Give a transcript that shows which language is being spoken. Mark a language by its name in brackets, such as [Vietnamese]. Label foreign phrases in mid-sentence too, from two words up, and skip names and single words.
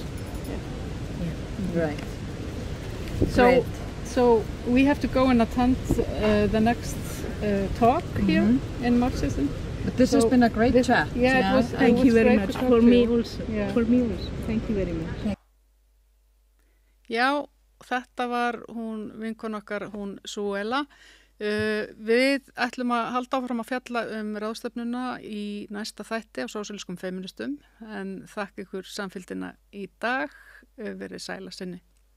[English] Right. So we have to go and attend the next talk here in Marxism. But this has been a great chat. Yeah, it was. Thank you very much. For me also. Yeah. For me also. Thank you very much. [Icelandic] Já, þetta var hún vinkon okkar, hún Suela. Við ætlum að halda áfram að fjalla ráðstefnuna í næsta þætti á sósíalískum feministum, en þakka ykkur samfylgdina í dag, verið sæla sinni.